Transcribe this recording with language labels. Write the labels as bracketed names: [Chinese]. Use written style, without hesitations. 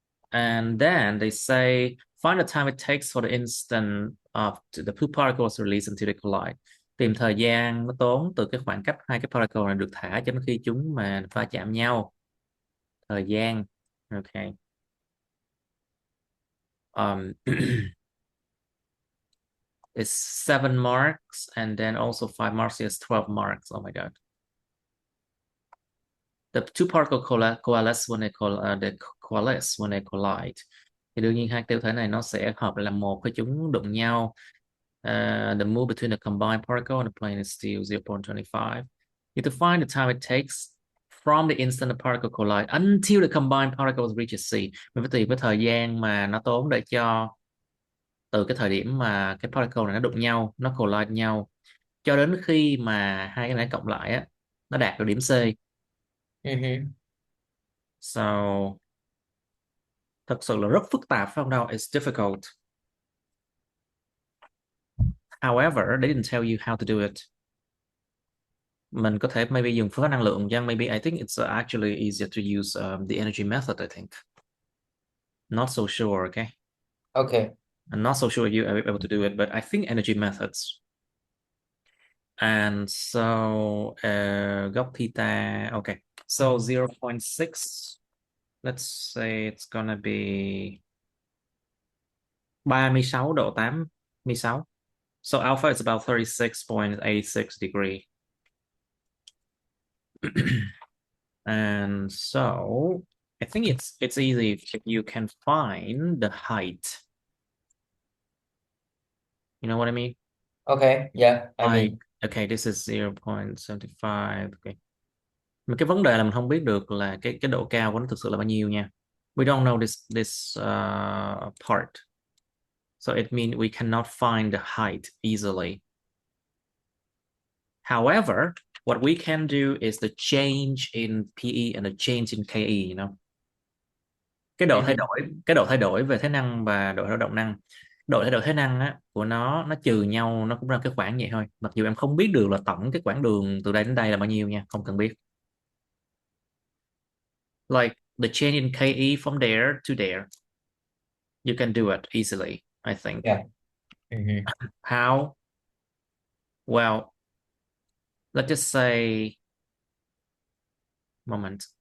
[English] And then they say find the time it takes for the instant of the two particles released until they collide. [Vietnamese] Tìm thời gian nó tốn từ cái khoảng cách hai cái particle này được thả cho đến khi chúng mà va chạm nhau. Thời gian. Okay. [English] It's 7 marks and then also 5 marks is 12 marks. Oh my god. The two particles coalesce when they coalesce when they collide. [Vietnamese] Thì đương nhiên hai tiêu thể này nó sẽ hợp lại làm một khi chúng đụng nhau. [English] The move between the combined particle and the plane is still 0.25. You have to find the time it takes from the instant the particle collide until the combined particles reaches C. [Vietnamese] Mình phải tìm cái thời gian mà nó tốn để cho từ cái thời điểm mà cái particle này nó đụng nhau, nó collide nhau, cho đến khi mà hai cái này cộng lại á, nó đạt được điểm C. So thật sự là rất phức tạp phải không đâu? [English] It's difficult. However, they didn't tell you how to do it. [Vietnamese] Mình có thể maybe dùng phương pháp năng lượng chăng? [English] Maybe I think it's actually easier to use the energy method, I think. Not so sure, okay? Okay. I'm not so sure if you're able to do it, but I think energy methods. And so góc theta, okay. So 0.6, let's say it's gonna be 36 độ 86. So alpha is about 36.86 degree. And so I think it's easy if you can find the height. You know what I mean? Okay. Yeah. I Like, mean. okay, this is 0.75. Okay. [Vietnamese] Mà cái vấn đề là mình không biết được là cái độ cao của nó thực sự là bao nhiêu nha. [English] We don't know this part. So it means we cannot find the height easily. However, what we can do is the change in PE and the change in KE, you know. [Vietnamese] Cái độ thay đổi về thế năng và độ thay đổi động năng. Độ thay đổi thế năng á của nó trừ nhau nó cũng ra cái khoảng vậy thôi. Mặc dù em không biết được là tổng cái quãng đường từ đây đến đây là bao nhiêu nha, không cần biết. [English] Like the change in KE from there to there. You can do it easily, I think. Yeah. How? Well, let's just say moment.